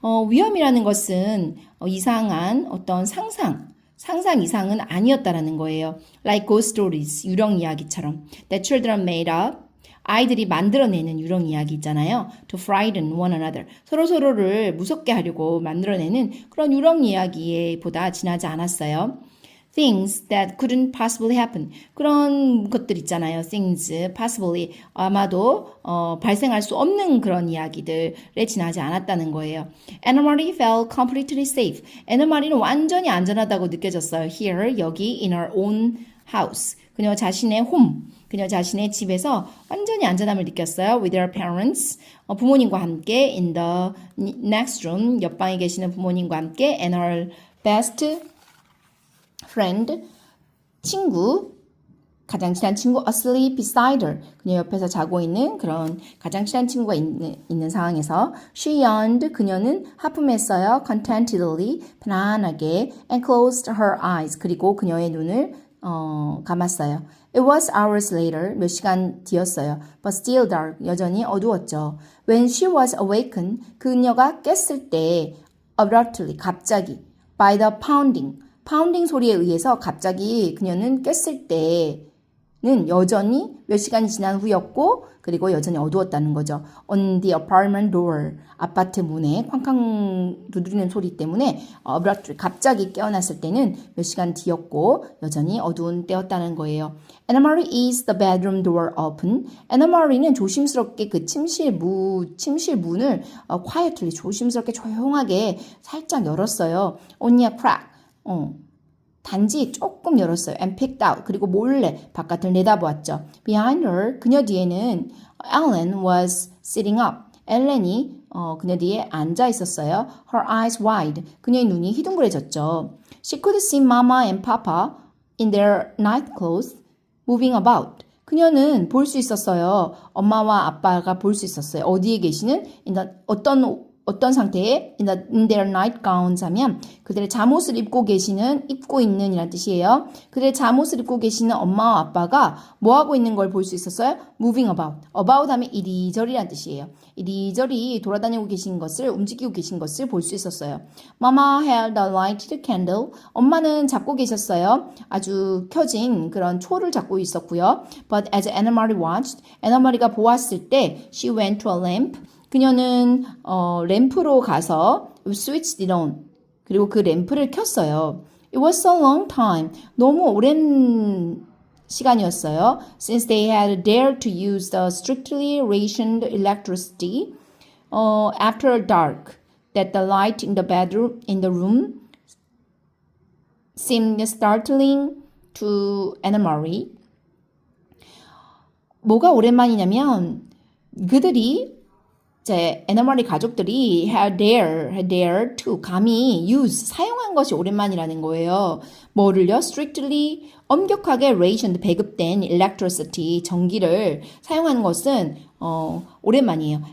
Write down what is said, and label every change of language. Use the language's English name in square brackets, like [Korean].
[Korean] 위험이라는 것은 이상한 어떤 상상 이상은 아니었다라는 거예요. [English] Like ghost stories, [Korean] 유령 이야기처럼. [English] That children made up. [Korean] 아이들이 만들어내는 유령 이야기 있잖아요. [English] To frighten one another. [Korean] 서로를 무섭게 하려고 만들어내는 그런 유령 이야기보다 지나지 않았어요. [English] Things that couldn't possibly happen. [Korean] 그런 것들 있잖아요. Things, possibly. 아마도 발생할 수 없는 그런 이야기들에 지나지 않았다는 거예요. [English] Anna Marie felt completely safe. [Korean] Anna Marie는 완전히 안전하다고 느껴졌어요. [English] Here, 여기, in her own house. [Korean] 그녀 자신의 home. 그녀 자신의 집에서 완전히 안전함을 느꼈어요. [English] With her parents, 부모님과 함께 in the next room, [Korean] 옆방에 계시는 부모님과 함께 [English] and her best friend, [Korean] 친구, 가장 친한 친구 [English] asleep beside her. [Korean] 그녀 옆에서 자고 있는 그런 가장 친한 친구가 있는 상황에서 [English] she yawned. [Korean] 그녀는 하품했어요. [English] contentedly, [Korean] 편안하게 [English] and closed her eyes. [Korean] 그리고 그녀의 눈을 감았어요. [English] It was hours later, [Korean] 몇 시간 뒤였어요. [English] But still dark, [Korean] 여전히 어두웠죠. [English] When she was awakened, [Korean] 그녀가 깼을 때 abruptly, 갑자기 [English] by the pounding [Korean] 소리에 의해서 갑자기 그녀는 깼을 때는 여전히 몇 시간이 지난 후였고 그리고 여전히 어두웠다는 거죠. [English] On the apartment door, [Korean] 아파트 문에 쾅쾅 두드리는 소리 때문에 abruptly, 갑자기 깨어났을 때는 몇 시간 뒤였고 여전히 어두운 때였다는 거예요. [English] Anna Marie is the bedroom door open. [Korean] Anna Marie는 조심스럽게 그 침실 문을 quietly, 조심스럽게 조용하게 살짝 열었어요. [English] Only a crack. [Korean] 단지 조금 열었어요. [English] And picked out. [Korean] 그리고 몰래 바깥을 내다보았죠. [English] Behind her, [Korean] 그녀 뒤에는 [English] Ellen was sitting up. [Korean] 엘렌이 그녀 뒤에 앉아 있었어요. [English] Her eyes wide. [Korean] 그녀의 눈이 희둥그레졌죠. [English] She could see Mama and Papa in their night clothes moving about. [Korean] 그녀는 볼 수 있었어요. 엄마와 아빠가 볼 수 있었어요. 어디에 계시는? 어떤 상태에 [English] in their nightgowns [Korean] 하면 그들의 잠옷을 입고 있는 이란 뜻이에요. 그들의 잠옷을 입고 계시는 엄마와 아빠가 뭐 하고 있는 걸 볼 수 있었어요? [English] Moving about. [Korean] About 하면 이리저리란 뜻이에요. 이리저리 돌아다니고 계신 것을, 움직이고 계신 것을 볼 수 있었어요. [English] Mama held a lighted candle. [Korean] 엄마는 잡고 계셨어요. 아주 켜진 그런 초를 잡고 있었고요. [English] But as Anna Marie watched, [Korean] Anna Marie가 보았을 때 [English] she went to a lamp. [Korean] 그녀는 램프로 가서 [English] switched it on. [Korean] 그리고 그 램프를 켰어요. [English] It was a long time. [Korean] 너무 오랜 시간이었어요. [English] Since they had dared to use the strictly rationed electricity after dark, that the light in the room seemed startling to Anna Marie. [Korean] 뭐가 오랜만이냐면 그들이 Anna Marie 가족들이 [English] had dared to [Korean] 감히 사용한 것이 오랜만이라는 거예요. 뭐를요? strictly 엄격하게 rationed 배급된 electricity 전기를 사용하는 것은 오랜만이에요.